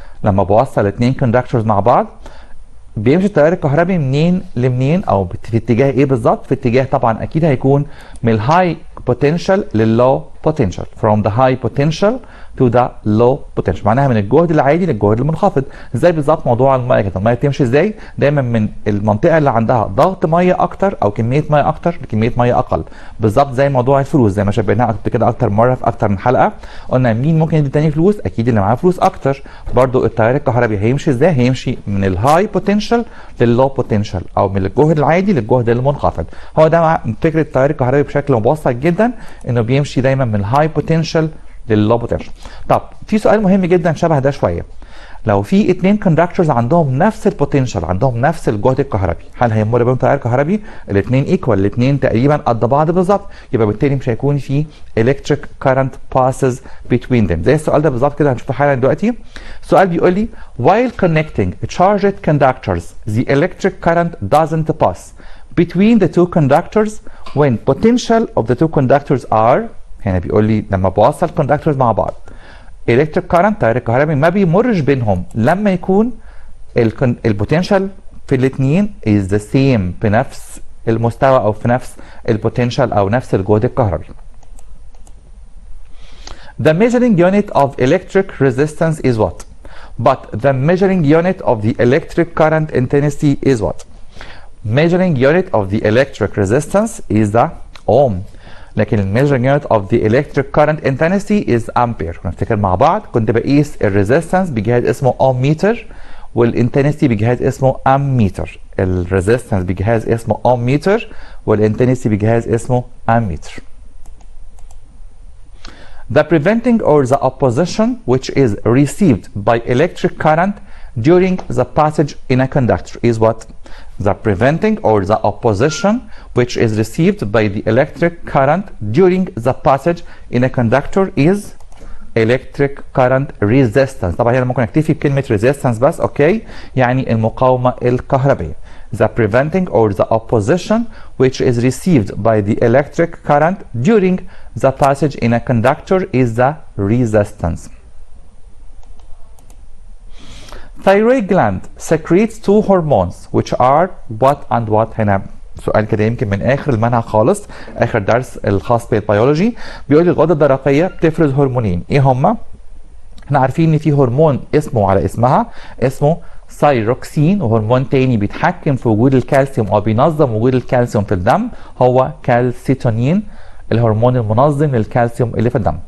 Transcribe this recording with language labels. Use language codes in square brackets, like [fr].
[ar] لما بوصل اتنين conductors مع بعض بيمشي التيار الكهربي منين لمنين، او في اتجاه ايه بالظبط؟ في اتجاه طبعا اكيد هيكون من الهاي potential للlow potential. [en] from the high potential to the low potential، [ar] معناها من الجهد العالي للجهد المنخفض. ازاي بالظبط موضوع الميه كده؟ الميه بتمشي ازاي؟ دايما من المنطقه اللي عندها ضغط ميه اكتر او كميه ميه اكتر لكميه ميه اقل. بالظبط زي موضوع الفلوس، زي ما شبهناها كده اكتر مره في اكتر من حلقه، قلنا مين ممكن يدي تاني فلوس؟ اكيد اللي معاه فلوس اكتر. برضو التيار الكهربي هيمشي ازاي؟ هيمشي من الهاي potential لللو potential، او من الجهد العادي للجهد المنخفض. هو ده فكره التيار الكهربي بشكل مبسط جدا، انه بيمشي دايما من الهاي potential لللو potential. طب في سؤال مهم جدا شبه ده شويه، لو في اتنين كوندكتورز عندهم نفس البوتنشال، عندهم نفس الجهد الكهربي، هل هيمر بينهم تيار كهربي؟ الاثنين ايكوال، الاثنين تقريبا قد بعض بالظبط، يبقى بالتالي مش هيكون في [en] electric current passes between them. [ar] زي السؤال ده بالظبط كده هنشوفه حالا دلوقتي. السؤال بيقول لي [en] while connecting charged conductors the electric current doesn't pass between the two conductors when potential of the two conductors are. [ar] هنا بيقول لي لما بوصل كوندكتورز مع بعض electric current تيار الكهربي ما بيمرش بينهم لما يكون البوتنشال في الاثنين [en] is the same، [ar] بنفس المستوى او في نفس البوتنشال او نفس الجهد الكهربي. [en] The measuring unit of electric resistance is what? But the measuring unit of the electric current intensity is what? Measuring unit of the electric resistance is the ohm. لكن الميجرنج unit of the electric current intensity is ampere. [ar] نفتكر مع بعض كنت بقيس الريزيستنس بجهاز اسمه اوم ميتر، والانتنسيتي بجهاز اسمه ام ميتر. الريزيستنس بجهاز اسمه اوم ميتر، والانتنسيتي بجهاز اسمه ام ميتر. [en] The preventing or the opposition which is received by electric current during the passage in a conductor is what? The preventing or the opposition which is received by the electric current during the passage in a conductor is electric current resistance. [ar] طبعا هنا ممكن اكتفي بكلمة resistance بس، اوكي، يعني المقاومة الكهربية. [en] The preventing or the opposition which is received by the electric current during the passage in a conductor is the resistance. Thyroid gland secretes two hormones which are what and what. [ar] هنا سؤال كده يمكن من اخر المنهج خالص، اخر درس الخاص بالبيولوجي. بيقول لي الغده الدرقيه بتفرز هرمونين، ايه هما؟ احنا عارفين ان في هرمون اسمه على اسمها، اسمه ثايروكسين، وهرمون تاني بيتحكم في وجود الكالسيوم او بينظم وجود الكالسيوم في الدم هو كالسيتونين، الهرمون المنظم للكالسيوم اللي في الدم.